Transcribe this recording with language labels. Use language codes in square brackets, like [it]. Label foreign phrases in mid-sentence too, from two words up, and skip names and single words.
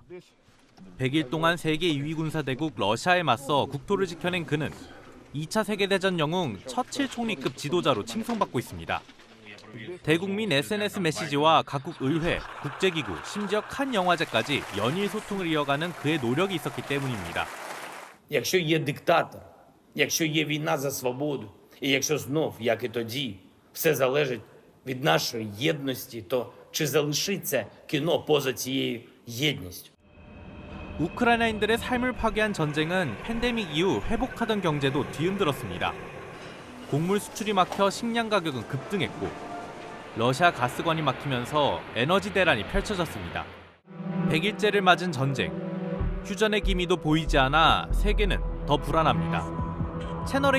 [ko] 100일 동안 세계 2위 군사대국 러시아에 맞서 국토를 지켜낸 그는 2차 세계대전 영웅 처칠 총리급 지도자로 칭송받고 있습니다. 대국민 SNS 메시지와 각국 의회, 국제기구, 심지어 칸 영화제까지 연일 소통을 이어가는 그의 노력이 있었기 때문입니다. [uk] Якщо є диктатор, якщо є війна за свободу, і якщо знов, як і тоді, все залежить від нашої єдності, то чи залишиться кіно поза цією єдністю? [ko] 우크라이나인들의 삶을 파괴한 전쟁은 팬데믹 이후 회복하던 경제도 뒤흔들었습니다. 곡물 수출이 막혀 식량 가격은 급등했고 러시아 가스관이 막히면서 에너지 대란이 펼쳐졌습니다. 100일째를 맞은 전쟁, 휴전의 기미도 보이지 않아 세계는 더 불안합니다.